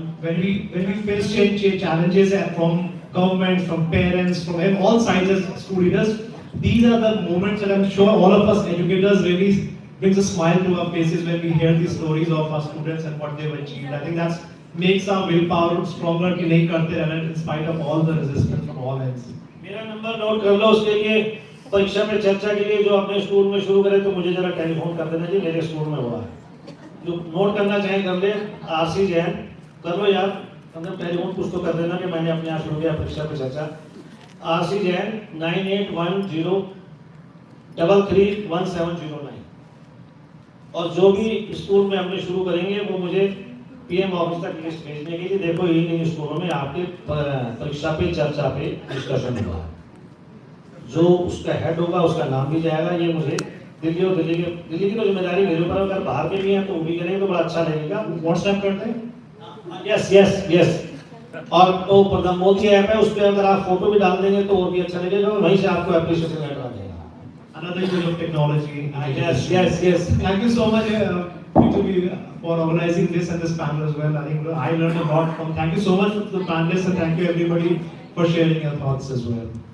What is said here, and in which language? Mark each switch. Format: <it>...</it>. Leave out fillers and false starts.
<en>When we face change challenges from government, from parents, from all sides as school leaders, these are the moments that I'm sure all of us educators really brings a smile to our faces when we hear these stories of our students and what they've achieved. I think that makes our willpower stronger</en> <hi>कि नहीं करते रहना</hi> <en>in spite of all the resistance from all ends.</en> <hi>मेरा number note कर लो, उसके लिए परीक्षा पे चर्चा के लिए जो अपने स्कूल में शुरू करे तो मुझे जरा टेलीफोन कर देना जी, मेरे स्कूल में हुआ है। जो नोट करना चाहे कर ले, आशीष जैन कर लो यार, मतलब टेलीफोन कुछ तो कर देना कि मैंने अपने यहाँ शुरू किया परीक्षा पे चर्चा। आशीष जैन 9810331709। और जो भी स्कूल में हमने शुरू करेंगे वो मुझे पीएम ऑफिस तक लिस्ट भेजने के लिए, देखो इन स्कूलों में आपके परीक्षा पे चर्चा पे डिस्कशन हुआ है, जो उसका हेड होगा उसका नाम भी जाएगा। ये मुझे दिल्ली और दिल्ली की तो जिम्मेदारी मेरे ऊपर, अगर बाहर के भी हैं तो वो भी करेंगे तो बड़ा अच्छा लगेगा। व्हाट्सएप करते हैं?</hi> <en>Yes.</en> <hi>और तो प्रधान मोदी ऐप है, उस पर अगर आप फोटो भी डाल देंगे तो और भी अच्छा लगेगा, वहीं से आपको एप्रिसिएशन लेटर आ जाएगा।</hi> <en>Another use of technology. Yes. Thank you so much, P2B, for organizing this and this panel as well. I think I learned a lot from. Thank you so much to the panelists and thank you everybody for sharing your thoughts as well.</en>